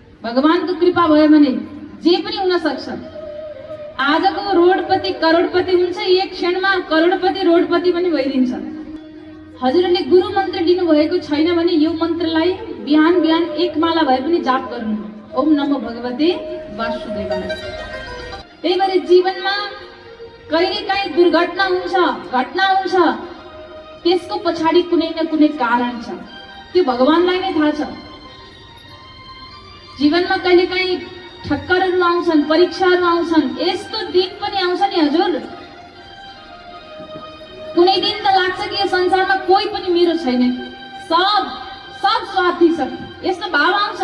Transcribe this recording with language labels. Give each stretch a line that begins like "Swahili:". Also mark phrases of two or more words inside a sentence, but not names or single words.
Nepali: भगवानको कृपा भयो भने जे पनि हुन सक्छ। आजको रोडपति करोडपति हुन्छ, एक क्षणमा करोडपति रोडपति पनि भइदिन्छ। हजुरले गुरु मन्त्र दिनु भएको छैन भने यो मन्त्रलाई बिहान बिहान एक माला भए पनि जाप गर्नु।
Sanskrit: ओम नमो भगवते वासुदेवाय।
Nepali: त्यही भएर जीवनमा कहिलेकाहीँ दुर्घटना हुन्छ, घटना हुन्छ, त्यसको पछाडि कुनै न कुनै कारण छ, त्यो भगवानलाई नै थाहा छ। जीवनमा कहिलेकाहीँ ठक्करहरू आउँछन्, परीक्षाहरू आउँछन्, यस्तो दिन पनि आउँछ नि हजुर, कुनै दिन त लाग्छ कि यो संसारमा कोही पनि मेरो छैन, सब स्वार्थी छ, यस्तो भाव आउँछ।